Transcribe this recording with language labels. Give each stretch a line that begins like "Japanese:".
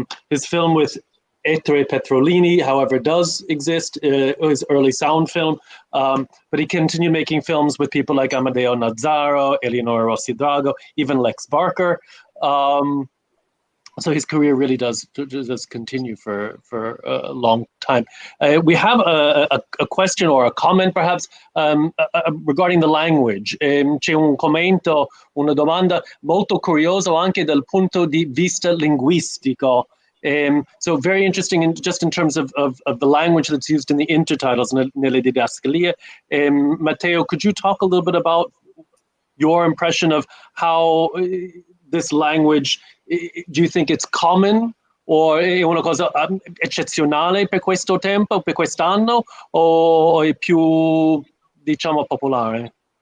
English: His film with Ettore Petrolini, however, does exist, his early sound film, but he continued making films with people like Amedeo Nazzaro, Eleonora Rossi Drago, even Lex Barker. So his career really does continue for a long time. We have a question or a comment perhaps regarding the language.
Italian: C'è un commento, una domanda molto curioso anche dal punto di vista linguistico.
English: So very interesting just in terms of the language that's used in the intertitles,
Italian: nelle didascalie.
English: Matteo, could you talk a little bit about your impression of how this language, do you think it's common,
Italian: o è una cosa eccezionale per questo tempo, per quest'anno, o è più, diciamo, popolare?